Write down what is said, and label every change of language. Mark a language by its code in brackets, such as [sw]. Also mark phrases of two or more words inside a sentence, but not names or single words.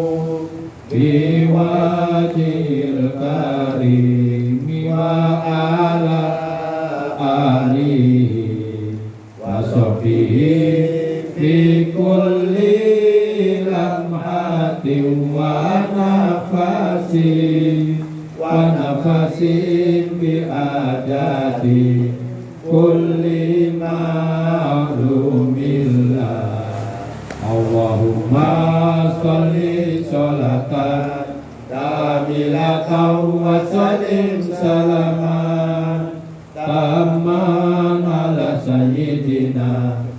[ar] بوجهه الكريم وعلى آله وصحبه في كل لمحة ونفس بعدد كل معلوم له. اللهم صل صلاة كاملة وسلم سلاما تاما على سيدنا